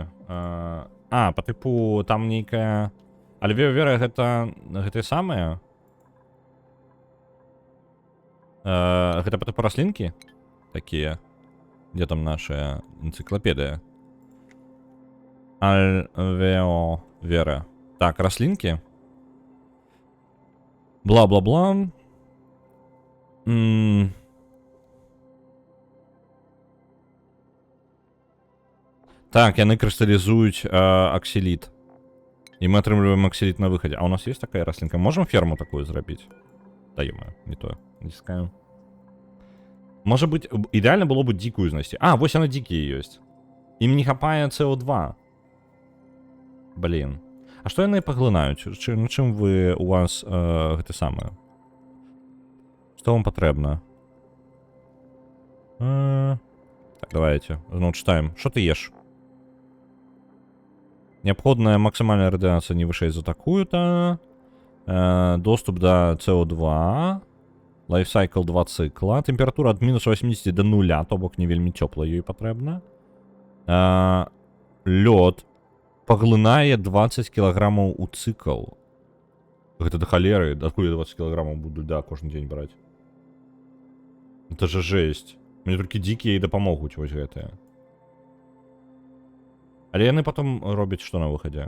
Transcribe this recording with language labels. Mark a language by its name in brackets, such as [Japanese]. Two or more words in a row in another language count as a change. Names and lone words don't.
[Belarusian] Па тыпу, там нейкая... Альвеовера гэта самае? Гэта па тыпу раслінкі? Такія. Дзе там наша энцыклапедыя? Альвеовера. Так, раслінкі. Бла-бла-бла. Так, яны крысталізуюць аксіліт. І ми атрымліваем аксіліт на выхадзе. А у нас есть такая раслінка? Можем ферму такую зрабіць? Даём, не то. Націскаем. Можа быць, ідэальна было бы дзікую знайсці. А, вось яна дзікія ёсць. Ім не хапае СО2. Блін. А што яны паглынаюць? Чым вы у вас гэта самае? Што вам патрэбна? [Russian] Так, давайте. Ну, читаем. Что ты ешь? Необходная максимальная радиация не выше за такую-то. Доступ до СО2. Лайфсайкл 2 цикла. Температура от минус 80 до 0, [Belarusian] то бок не вельмі тёпла ёй патрэбна. Лёд паглынае 20 кілаграмаў у цикл. Гэта да халеры. Адкуль я 20 кілаграмаў буду льда кожны дзень браць? [Russian] Это же жесть. [Belarusian] Мне толькі дзікія і дапамогуць вось гэтыя. Але яны потом робяць што на выхадзе?